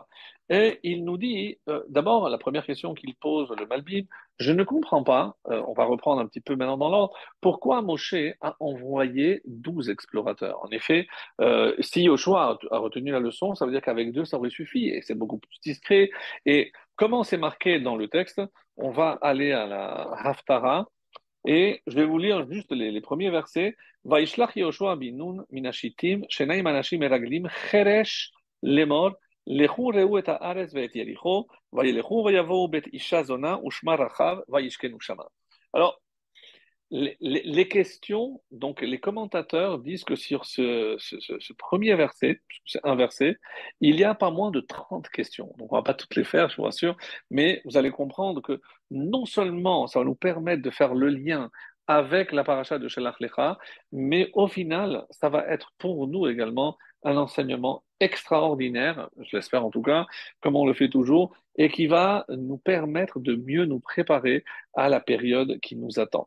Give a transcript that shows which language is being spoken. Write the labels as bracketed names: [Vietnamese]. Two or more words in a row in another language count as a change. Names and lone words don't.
[French] Et il nous dit, d'abord, la première question qu'il pose, le Malbim, je ne comprends pas, on va reprendre un petit peu maintenant dans l'ordre, pourquoi Moshe a envoyé 12 explorateurs. En effet, si Yoshua a retenu la leçon, ça veut dire qu'avec deux, ça aurait suffi, et c'est beaucoup plus discret. Et comment c'est marqué dans le texte, on va aller à la Haftara, et je vais vous lire juste les premiers versets. [Hebrew] וישלח יהושע בן נון מן השטים, שנים אנשים מרגלים, חרש לאמר, לכו ראו את הארץ ואת יריחו, וילכו ויבואו בית אישה זונה ושמה רחב, וישכנו שמה. [French] Alors, les questions, donc les commentateurs disent que sur ce premier verset, c'est un verset, il y a pas moins de 30 questions. Donc on ne va pas toutes les faire, je vous rassure, mais vous allez comprendre que non seulement ça va nous permettre de faire le lien avec la paracha de Shelach Lecha, mais au final, ça va être pour nous également un enseignement extraordinaire, je l'espère en tout cas, comme on le fait toujours, et qui va nous permettre de mieux nous préparer à la période qui nous attend.